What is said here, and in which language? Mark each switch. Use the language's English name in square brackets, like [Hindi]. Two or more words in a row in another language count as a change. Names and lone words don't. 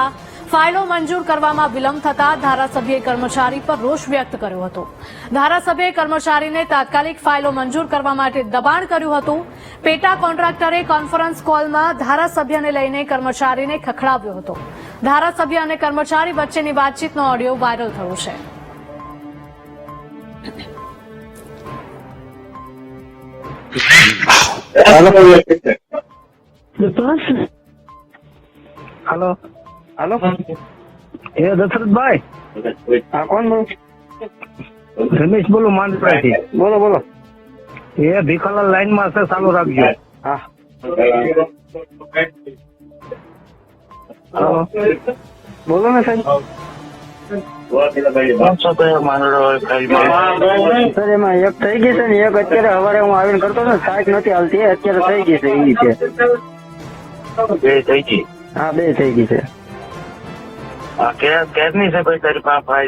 [Gujarati] ફાઇલો મંજૂર કરવામાં વિલંબ થતા ધારાસભ્યએ કર્મચારી પર રોષ વ્યક્ત કર્યો હતો. ધારાસભ્યએ કર્મચારીને તાત્કાલિક ફાઇલો મંજૂર કરવા માટે દબાણ કર્યું હતું. પેટા કોન્ટ્રાક્ટરે કોન્ફરન્સ કોલમાં ધારાસભ્યને લઈને કર્મચારીને ખખડાવ્યો હતો. ધારાસભ્ય અને કર્મચારી વચ્ચેની વાતચીતનો ઓડિયો વાયરલ થયો છે. [Hindi] हेलो हेलो ये दशरथभाई हाँ कौन बोलो? रमेश बोलो मानपुरा થી बोलो बोलो. [Gujarati] ये ભીખાલાલ લાઈન માં છે, ચાલુ રાખજો. [Hindi] हाँ हेलो बोलो ना साहब. [Gujarati] સર એમાં એક થઈ ગઈ છે ને એક અત્યારે સવારે હું આવીને કરતો ને સાઈટ નથી હાલતી અત્યારે થઈ ગઈ છે એ છે. બે થઈ ગઈ. હા બે થઈ ગઈ છે. કેસની છે ભાઈ તારી પાસે ફાઇલ?